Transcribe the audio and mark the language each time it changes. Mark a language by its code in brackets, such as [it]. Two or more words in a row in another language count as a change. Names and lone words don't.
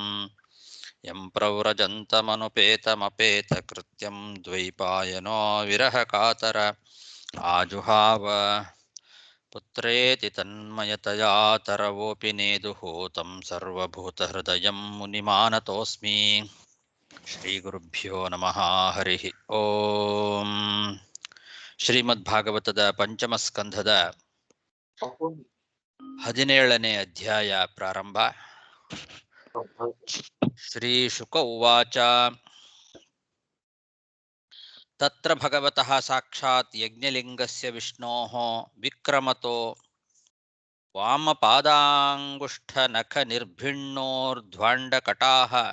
[sa] यं प्रव्रजन्तमनुपेतमपेतकृत्यं द्वैपायनो विरहकातर आजुहाव। पुत्रेति तन्मयतया तरवोऽपि नेदुः तं सर्वभूतहृदयं मुनिमानतोऽस्मि। ಶ್ರೀಗುರುಭ್ಯೋ ನಮಃ ಹರಿ ಓಂ. [kn] ಶ್ರೀಮದ್ಭಾಗವತದ ಪಂಚಮ ಸ್ಕಂಧದ 17ನೇ ಅಧ್ಯಾಯ ಪ್ರಾರಂಭ. [sa] ಶ್ರೀ ಶುಕ ಉವಾಚ. ತತ್ರ ಭಗವತಃ ಸಾಕ್ಷಾತ್ ಯಜ್ಞಲಿಂಗಸ್ಯ ವಿಷ್ಣೋಃ ವಿಕ್ರಮತೋ ವಾಮಪಾದಾಂಗುಷ್ಠನಖ ನಿರ್ಭಿಣ್ಣೋರ್ಧ್ವಾಂಡಕಟಾಃ